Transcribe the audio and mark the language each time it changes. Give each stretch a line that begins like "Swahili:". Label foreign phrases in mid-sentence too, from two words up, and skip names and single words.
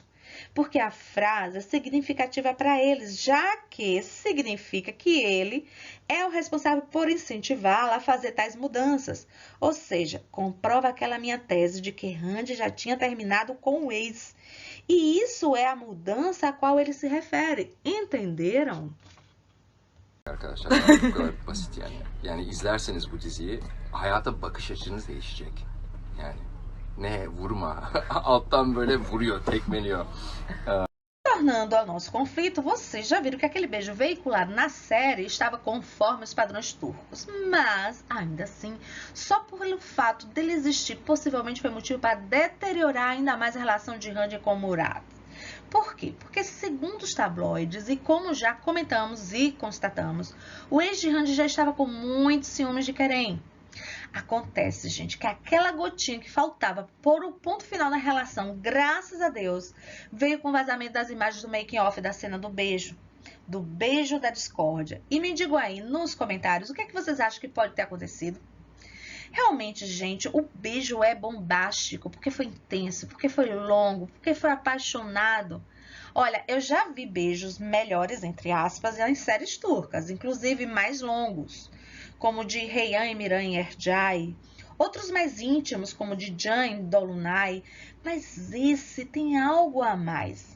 Portuguese: Porque a frase é significativa para eles, já que significa que ele é o responsável por incentivá-la a fazer tais mudanças. Ou seja, comprova aquela minha tese de que Randy já tinha terminado com o ex. E isso é a mudança a qual ele se refere. Entenderam?
Turkish: Arkadaşlar bu kadar basit yani. Yani izlerseniz bu diziyi hayata bakış açınız değişecek. Yani ne vurma alttan böyle vuruyor, tekmeliyor.
Portuguese: Tornando ao nosso conflito, vocês já viram que aquele beijo veiculado na série estava conforme os padrões turcos, mas, ainda assim, só pelo fato dele existir, possivelmente foi motivo para deteriorar ainda mais a relação de Randy com Murat. Por quê? Porque, segundo os tabloides, e como já comentamos e constatamos, o ex de Randy já estava com muitos ciúmes de Keren. Acontece, gente, que aquela gotinha que faltava pôr o ponto final na relação, graças a Deus, veio com o vazamento das imagens do making-off da cena do beijo da discórdia. E me digam aí nos comentários o que é que vocês acham que pode ter acontecido. Realmente, gente, o beijo é bombástico, porque foi intenso, porque foi longo, porque foi apaixonado. Olha, eu já vi beijos melhores, entre aspas, em séries turcas, inclusive mais longos, como o de Reyhan Emirhan Ercai, outros mais íntimos, como o de Can em Dolunay, mas esse tem algo a mais.